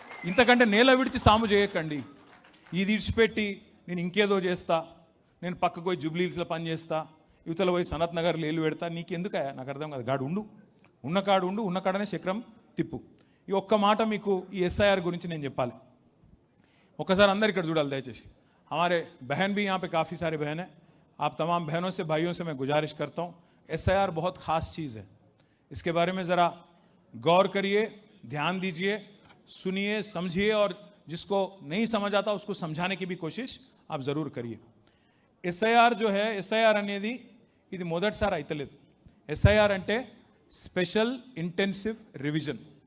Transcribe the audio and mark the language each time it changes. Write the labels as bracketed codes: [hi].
[te] ఇంతకంటే నేల విడిచి సాము చేయకండి. ఇది ఇడిచిపెట్టి నేను ఇంకేదో చేస్తా, నేను పక్కకు పోయి జూబ్లీహిల్స్లో పని చేస్తా, యువతల పోయి సనత్ నగర్లో ఏలు పెడతా, నీకెందుకయా నాకు అర్థం కాదు. గాడు ఉండు, ఉన్న కాడనే చక్రం తిప్పు. ఈ ఒక్క మాట మీకు ఈ ఎస్ఐఆర్ గురించి నేను చెప్పాలి. ఒకసారి అందరు ఇక్కడ చూడాలి దయచేసి. [hi] हमारे बहन भी यहाँ पे काफ़ी सारे बहन हैं, आप तमाम बहनों से भाइयों से मैं गुजारिश करता हूँ, एसआईआर बहुत ख़ास चीज़ है, इसके बारे में ज़रा गौर करिए, ध्यान दीजिए, सुनिए, समझिए, और जिसको नहीं समझ आता उसको समझाने की भी कोशिश आप ज़रूर करिए. एसआईआर जो है, एसआईआर [te] అనేది ఇది మొదటిసారి అయితలేదు. ఎస్ఐఆర్ అంటే స్పెషల్ ఇంటెన్సివ్ రివిజన్.